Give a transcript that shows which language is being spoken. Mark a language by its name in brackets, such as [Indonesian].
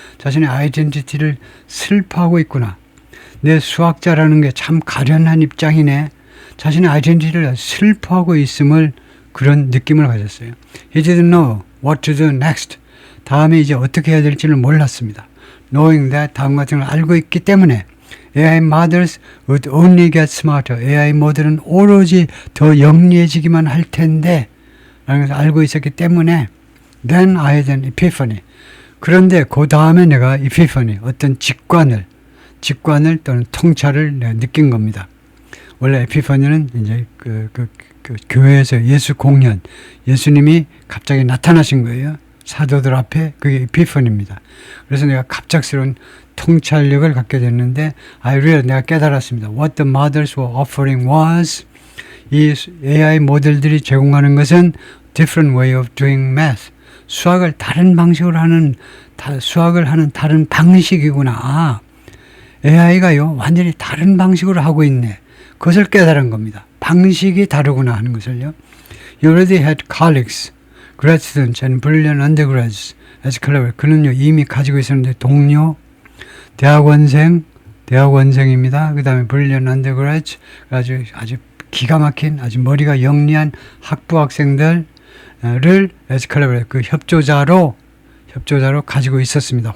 [Korean] 자신의 아이덴티티를 슬퍼하고 있구나. 내 수학자라는 게 참 가련한 입장이네. 자신의 아이덴티티를 슬퍼하고 있음을 그런 느낌을 가졌어요. [English] He didn't know what to do next. [Korean] 다음에 이제 어떻게 해야 될지를 몰랐습니다. [English] Knowing that [Korean] 다음 같은 걸 알고 있기 때문에 [English] AI models would only get smarter. [Korean] AI 모델은 오로지 더 영리해지기만 할 텐데 라는 것을 알고 있었기 때문에 [English] Then I had an epiphany. [Korean] 그런데 그 다음에 내가 epiphany, 어떤 직관을 또는 통찰을 내가 느낀 겁니다. 원래 에피파니는 이제 그 교회에서 예수 공연, 예수님이 갑자기 나타나신 거예요. 사도들 앞에 그게 에피파니입니다. 그래서 내가 갑작스러운 통찰력을 갖게 됐는데 내가 깨달았습니다. [English] What the models were offering was [Korean] 이 AI 모델들이 제공하는 것은 [English] different way of doing math. [Korean] 수학을 다른 방식으로 하는 다른 방식이구나. AI가요 완전히 다른 방식으로 하고 있네. 그것을 깨달은 겁니다. 방식이 다르구나 하는 것을요. [English] You already had colleagues, grad students and brilliant undergrads as clever. [Korean] 그는요 이미 가지고 있었는데 동료, 대학원생입니다. 그 다음에 [English] brilliant undergrads, [Korean] 아주 기가 막힌 아주 머리가 영리한 학부 학생들을 [English] as clever, [Korean] 그 협조자로 가지고 있었습니다.